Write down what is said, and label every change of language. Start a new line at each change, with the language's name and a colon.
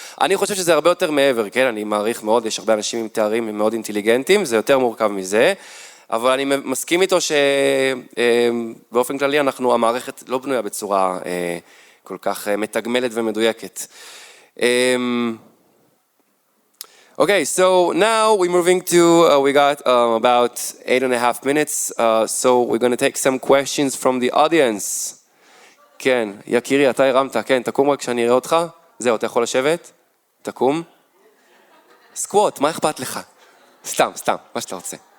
Hebrew: אני חושב שזה הרבה יותר מעבר, כן? אני מעריך מאוד, יש הרבה אנשים עם תארים מאוד אינטליגנטים, זה יותר מורכב מזה, אבל אני מסכים איתו שבאופן כללי המערכת לא בנויה בצורה כל כך מתגמלת ומדויקת.
English: Okay, so now we're moving to, we got about 8.5 minutes, so we're going to take some questions from the audience.
Hebrew: כן, יקירי, אתה הרמת, כן, תקום רק כשאני אראה אותך. זהו, אתה יכול לשבת? תקום. סקווט, מה אכפת לך? סתם, מה שאתה רוצה.